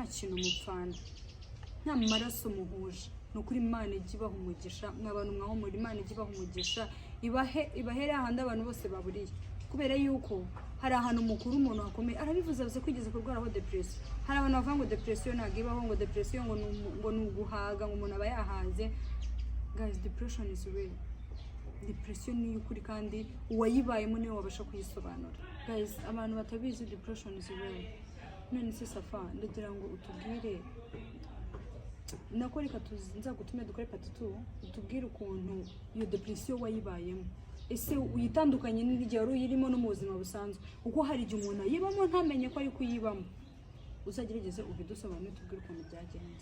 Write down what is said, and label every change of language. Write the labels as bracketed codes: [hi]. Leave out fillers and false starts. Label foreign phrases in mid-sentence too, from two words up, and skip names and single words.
[rw] kintu mupfana nta maraso muhuje ni ukuri Imana ijya ibaha umugisha mw'abantu mwahumura Imana ijya ibaha umugisha ibahere ahandi abantu bose baburiye kubera yuko hari ahantu mukuru umuntu hakomeye arabivuze avuze kwigeze kurwaraho depression hari abantu bavuga ngo depression ntabwo ibaho ngo depression ngo ni uguhaga ngo umuntu aba yahaze guys [en] depression is real [rw] depression ni ukuri kandi uwayibayemo niwe wabasha kuyisobanura guys abantu batabizi [en] depression is real [rw] none se Safa ndagira ngo utubwire nako reka nzagutume dukore part 2 utubwire ukuntu iyo depression wayibayemo ese uyitandukanye n'igihe wari uyirimo no mu buzima busanzwe uko hari igihe umuntu ayibamo ntamenye ko ari kuyibamo uzagerageze ubidusobanure tubwire ukuntu byagenze